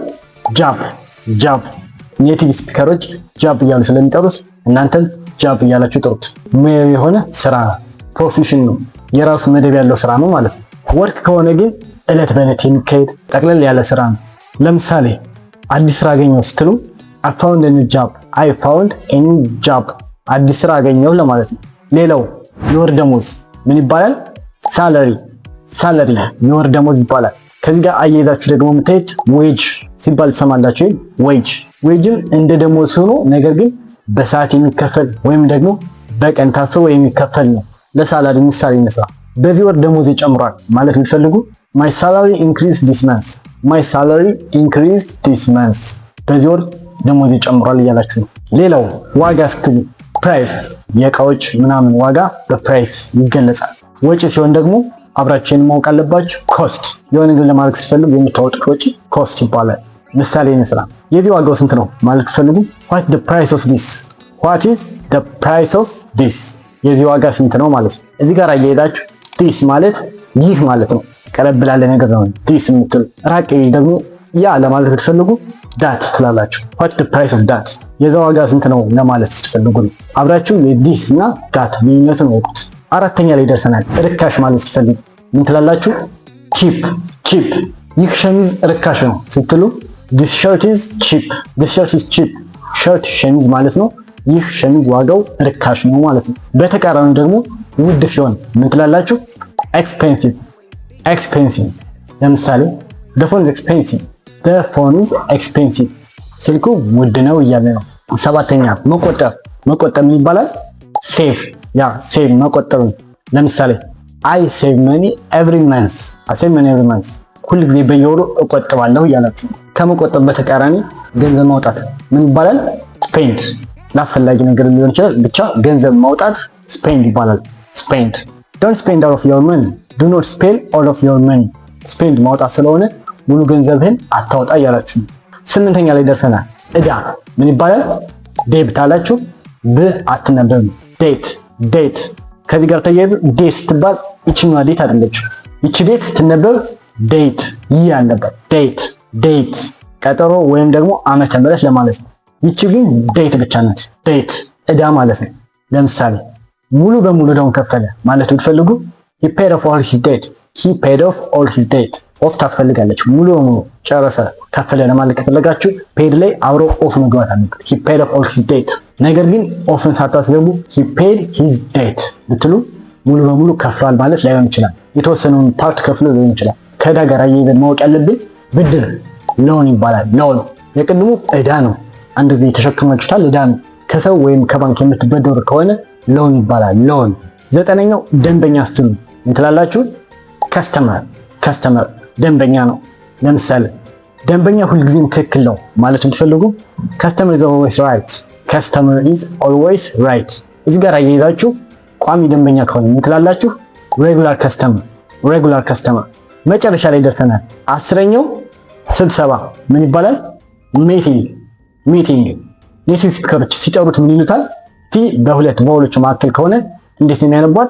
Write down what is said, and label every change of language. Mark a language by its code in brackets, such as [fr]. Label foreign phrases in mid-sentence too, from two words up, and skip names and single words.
[am] ጃብ። [en] native speakers [am] ጃብ እያሉ ስለሚጠሩት እናንተም ጃብ እያላችሁ ጥሩት። ሙያዊ የሆነ ስራ ነው፣ ፕሮፌሽን ነው፣ የራሱ መደብ ያለው ስራ ነው ማለት ነው። ወርክ ከሆነ ግን እለት በእለት የሚካሄድ ጠቅለል ያለ ስራ ነው። ለምሳሌ አዲስ ስራ አገኘው ስትሉ [en] I found a new job፣ I found a new job፣ [am] አዲስ ስራ አገኘው ለማለት ነው። ሌላው የወር ደሞዝ ምን ይባላል? ሳለሪ የወር ደሞዝ ይባላል። ከዚህ ጋር አያይዛችሁ ደግሞ የምታዩት ዌጅ ሲባል ትሰማላችሁ። ዌጅም እንደ ደሞዝ ሆኖ ነገር ግን በሰዓት የሚከፈል ወይም ደግሞ በቀን ታስቦ የሚከፈል ነው። ለሳላሪ ምሳሌ እንስራ። በዚህ ወር ደሞዝ ይጨምሯል ማለት ብትፈልጉ [en] my salary increased this month፣ my salary increased this month፣ [am] በዚህ ወር ደሞዝ ይጨምሯል እያላችሁ ነው። ሌላው ዋጋ ስትሉ ፕራይስ፣ የእቃዎች ምናምን ዋጋ በፕራይስ ይገለጻል። ወጪ ሲሆን ደግሞ አብራችሁን ማወቅ አለባችሁ። ኮስት፣ የሆነ ነገር ለማድረግ ስትፈልጉ የምታወጡት ወጪ ኮስት ይባላል። ምሳሌ እንስራ። የዚህ ዋጋው ስንት ነው ማለት ስትፈልጉ [en] what is the price of this፣ what is the price of this፣ [am] የዚህ ዋጋ ስንት ነው ማለት ነው። እዚህ ጋር አያይዛችሁ this ማለት ይህ ማለት ነው። ቀረብ ላለ ነገር ነው this የምትሉ። ራቅ ደግሞ ያ ለማለት ብትፈልጉ ዳት ትላላችሁ። [en] what the price of that፣ [am] የዛ ዋጋ ስንት ነው ለማለት ስትፈልጉ ነው። አብራችሁ የዲስ እና ዳት ልዩነቱን ወቁት። አራተኛ ላይ ደርሰናል። ርካሽ ማለት ስትፈልጉ ምን ትላላችሁ? ቺፕ። ይህ ሸሚዝ ርካሽ ነው ስትሉ [en] this shirt is cheap፣ this shirt is cheap፣ [am] ሸርት ሸሚዝ ማለት ነው። ይህ ሸሚዝ ዋጋው ርካሽ ነው ማለት ነው። በተቃራኒው ደግሞ ውድ ሲሆን ምን ትላላችሁ? ኤክስፔንሲቭ። ለምሳሌ [en] the phone is expensive፣ the phone is expensive፣ [am] ስልኩ ውድ ነው እያለ ነው። ሰባተኛ መቆጠብ ምን ይባላል? ሴቭ መቆጠብ። ለምሳሌ [en] I save money every month፣ [am] ሁል ጊዜ በየወሩ እቆጥባለሁ እያላችሁ። ከመቆጠብ በተቃራኒ ገንዘብ ማውጣት ምን ይባላል? ስፔንድ። ላፈላጊ ነገር ሊሆን ይችላል፣ ብቻ ገንዘብ ማውጣት ስፔንድ ይባላል። ስፔንድ። [en] don't spend all of your money፣ do not spend all of your money። [am] ስፔንድ ማውጣት ስለሆነ ሙሉ ገንዘብህን አታውጣ እያላችሁ። ስምንተኛ ላይ ደርሰናል። እዳ ምን ይባላል? ዴብት አላችሁ። አትነበቡ። ዴት። ከዚህ ጋር ተያይዞ ዴት ስትባል ይችኛዋ ዴት አይደለችም። ይቺ ዴት ስትነበብ ዴት ይህ አለበት። ዴት ቀጠሮ ወይም ደግሞ ዓመተ ምህረት ለማለት ነው። ይቺ ግን ዴት ብቻ ናት። ዴት እዳ ማለት ነው። ለምሳሌ ሙሉ በሙሉ እዳውን ከፈለ ማለት ብትፈልጉ [en] he paid off all his debt፣ he paid off all his debt። [am] ኦፍ ታስፈልጋለች። ሙሉ በሙሉ ጨረሰ ከፈለ ለማለት ከፈለጋችሁ ፔድ ላይ አብሮ ኦፍ መግባት አለበት። [en] he paid off all his debt። [am] ነገር ግን ኦፍን ሳታስገቡ [en] he paid his debt [am] ብትሉ ሙሉ በሙሉ ከፍሏል ማለት ላይሆን ይችላል። የተወሰነውን ፓርት ከፍሎ ሊሆን ይችላል። ከዕዳ ጋር አያይዘን ማወቅ ያለብን ብድር ሎን ይባላል። ሎን የቅድሙ ዕዳ ነው። አንድ ጊዜ ተሸክማችሁታል፣ ዕዳ ነው። ከሰው ወይም ከባንክ የምትበደሩ ከሆነ ሎን ይባላል። ሎን። ዘጠነኛው ደንበኛ ስትሉ ምን ትላላችሁ? ከስተመር ደንበኛ ነው። ለምሳሌ ደንበኛ ሁልጊዜም ትክክል ነው ማለት የምትፈልጉ [en] customer is always right። [am] እዚህ ጋር አያይዛችሁ ቋሚ ደንበኛ ከሆነ ምን ትላላችሁ? [en] regular customer። [am] መጨረሻ ላይ ደርሰናል። አስረኛው ስብሰባ ምን ይባላል? ሚቲንግ። [en] native speakers [am] ሲጠሩት ምን ይሉታል? ቲ በሁለት በሁሎቹ መካከል ከሆነ እንዴት ነው የሚያነቧት?